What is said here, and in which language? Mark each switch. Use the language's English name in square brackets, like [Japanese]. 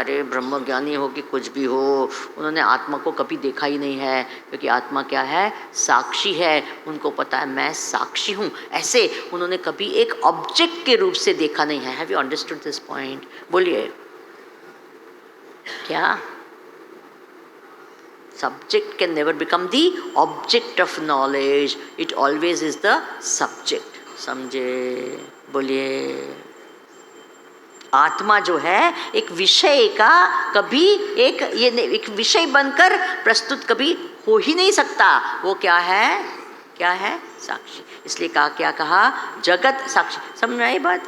[Hindi] रे ब्रह्मज्ञानी हो कि कुछ भी हो, उन्होंने आत्मा को कभी देखा ही नहीं है, क्योंकि आत्मा क्या है? साक्षी है। उनको पता है मैं साक्षी हूँ। ऐसे उन्होंने कभी एक ऑब्जेक्ट के रूप से देखा नहीं है। [English] Have you understood this point? [Hindi] बोलिए क्या? [English] Subject can never become the object of knowledge. It always is the subject. [Hindi] समझे? बोलिए। आत्मा जो है एक विषय का कभी एक विषय बनकर प्रस्तुत कभी हो ही नहीं सकता। वो क्या है? क्या है? साक्षी। इसलिए क्या कहा? जगत साक्षी। समझ में आई बात?